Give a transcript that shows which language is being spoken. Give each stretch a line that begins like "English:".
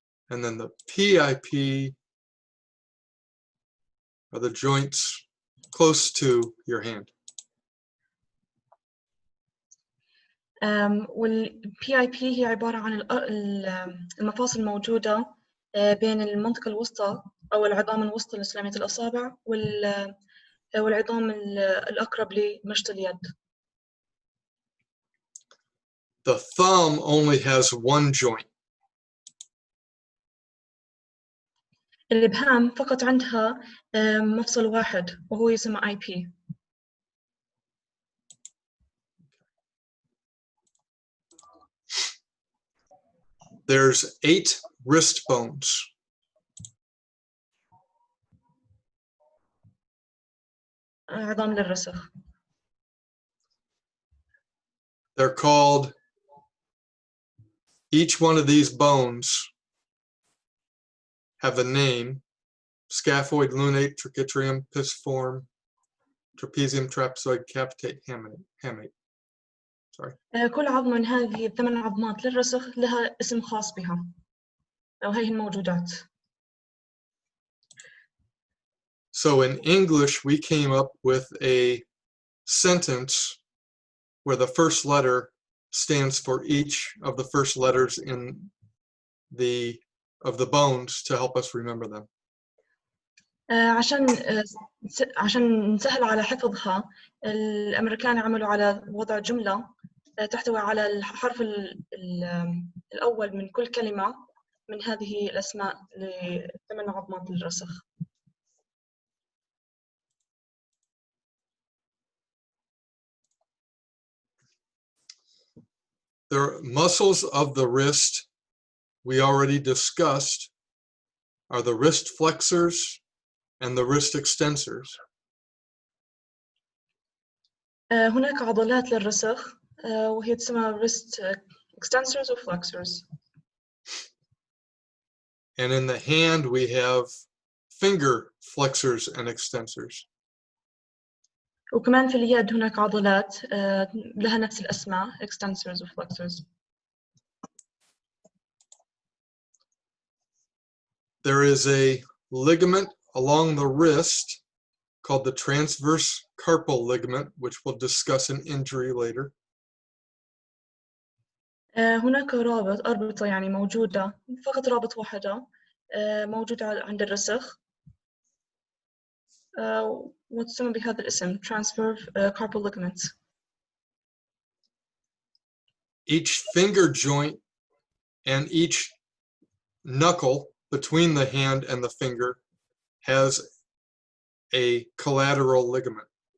English: And then the PIP are the joints close to your hand.
Arabic: والPIP هي عبارة عن المفاصل الموجودة بين المنطقة الوسطى أو العظام الوسطى لسلامية الأصابع والعظام الأقرب لمشط اليد.
English: The thumb only has one joint.
Arabic: الإبهام فقط عندها مفصل واحد وهو يسمى IP.
English: There's 8 wrist bones.
Arabic: عظام للرسغ.
English: They're called, each one of these bones have a name: scaphoid, lunate, trichitrium, pisiform, trapezium, trapezoid, capitate, hamate. Sorry.
Arabic: كل عظمة من هذه ال8 عظمات للرسغ لها اسم خاص بها، أو هي الموجودات.
English: So in English, we came up with a sentence where the first letter stands for each of the first letters of the bones to help us remember them.
Arabic: عشان نسهل على حفظها، الأمريكان عملوا على وضع جملة تحتوي على الحرف الأول من كل كلمة من هذه الأسماء ل8 عظمات الرسغ.
English: The muscles of the wrist we already discussed are the wrist flexors and the wrist extensors.
Arabic: هناك عضلات للرسغ وهي تسمى
English: wrist extensors or flexors. And in the hand we have finger flexors and extensors.
Arabic: وكمان في اليد هناك عضلات لها نفس الأسماء
English: extensors or flexors. There is a ligament along the wrist called the transverse carpal ligament, which we'll discuss in injury later.
Arabic: هناك أربطة يعني موجودة فقط رابط واحدة موجودة عند الرسغ وتسمى بهذا الاسم transverse carpal ligament.
English: Each finger joint and each knuckle between the hand and the finger has a collateral ligament.